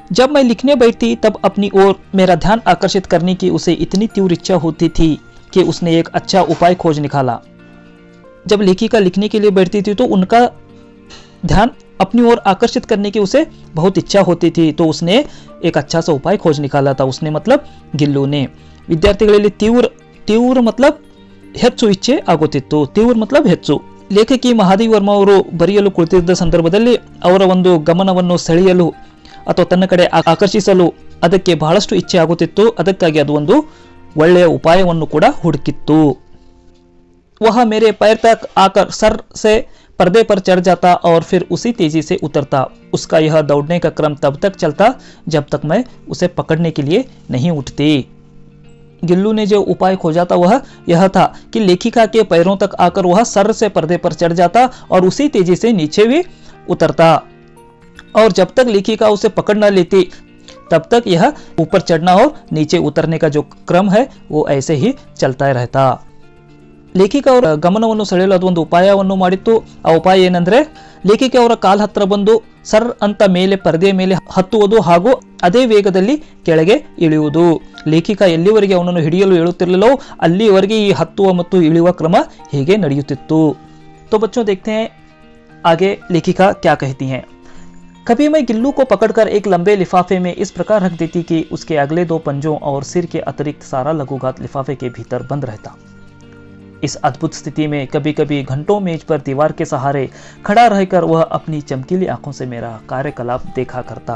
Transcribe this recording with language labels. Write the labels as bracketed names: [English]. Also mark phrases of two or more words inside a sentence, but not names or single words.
[Hindi] जब मैं लिखने बैठती तब अपनी ओर मेरा ध्यान आकर्षित करने की उसे इतनी तीव्र इच्छा होती थी कि उसने एक अच्छा उपाय खोज निकाला। जब लेखिका लिखने के लिए बैठती थी तो उनका ध्यान अपनी ओर आकर्षित करने की उसे बहुत इच्छा होती थी, तो उसने एक अच्छा सा उपाय खोज निकाला था। उसने मतलब गिल्लू ने। [Kannada] ವಿದ್ಯಾರ್ಥಿಗಳಲ್ಲಿ ತೀವ್ರ मतलब ಹೆಚ್ಚು ಇಚ್ಛೆ ಆಗುತ್ತಿತ್ತು। ತೀವ್ರ मतलब ಹೆಚ್ಚು। ಲೇಖಕಿ ಮಹಾದೇವಿ ವರ್ಮ ಅವರು ಬರೆಯಲು ಕುಳಿತಿದ್ದ ಸಂದರ್ಭದಲ್ಲಿ ಅವರ ಒಂದು ಗಮನವನ್ನು ಸೆಳೆಯಲು ಅಥವಾ ತನ್ನ ಕಡೆ ಆಕರ್ಷಿಸಲು ಅದಕ್ಕೆ ಬಹಳಷ್ಟು ಇಚ್ಛೆ ಆಗುತ್ತಿತ್ತು। ಅದಕ್ಕಾಗಿ ಅದು ಒಂದು ಒಳ್ಳೆಯ ಉಪಾಯವನ್ನು ಕೂಡ ಹುಡುಕಿತ್ತು। [Hindi] वह मेरे पैर तक आकर सर से पर्दे पर चढ़ जाता और फिर उसी तेजी से उतरता। उसका यह दौड़ने का क्रम तब तक चलता जब तक मैं उसे पकड़ने के लिए नहीं उठती। गिल्लू ने जो उपाय खोजा था वह यह था कि लेखिका के पैरों तक आकर वह सर से पर्दे पर चढ़ जाता और उसी तेजी से नीचे भी उतरता, और जब तक लेखिका उसे पकड़ न लेती तब तक यह ऊपर चढ़ना और नीचे उतरने का जो क्रम है वो ऐसे ही चलता रहता। [Kannada] ಲೇಖಿಕ ಅವರ ಗಮನವನ್ನು ಸೆಳೆಯಲು ಅದೊಂದು ಉಪಾಯವನ್ನು ಮಾಡಿತ್ತು। ಆ ಉಪಾಯ ಏನಂದ್ರೆ, ಲೇಖಿಕೆ ಅವರ ಕಾಲ್ ಹತ್ರ ಬಂದು ಸರ್ ಅಂತ ಮೇಲೆ ಪರದೆಯ ಮೇಲೆ ಹತ್ತುವುದು ಹಾಗೂ ಅದೇ ವೇಗದಲ್ಲಿ ಕೆಳಗೆ ಇಳಿಯುವುದು। ಲೇಖಿಕ ಎಲ್ಲಿವರೆಗೆ ಅವನನ್ನು ಹಿಡಿಯಲು ಹೇಳುತ್ತಿರಲಿಲ್ಲೋ ಅಲ್ಲಿವರೆಗೆ ಈ ಹತ್ತುವ ಮತ್ತು ಇಳಿಯುವ ಕ್ರಮ ಹೀಗೆ ನಡೆಯುತ್ತಿತ್ತು। [Hindi] तो बच्चों, देखते हैं आगे लेखिका क्या कहती हैं। कभी मैं गिल्लू को पकड़कर एक लंबे लिफाफे में इस प्रकार रख देती कि उसके अगले दो पंजों और सिर के अतिरिक्त सारा लघुघात लिफाफे के भीतर बंद रहता। इस अद्भुत स्थिति में कभी कभी घंटों मेज पर दीवार के सहारे खड़ा रहकर वह अपनी चमकीली आंखों से मेरा कार्यकलाप देखा करता।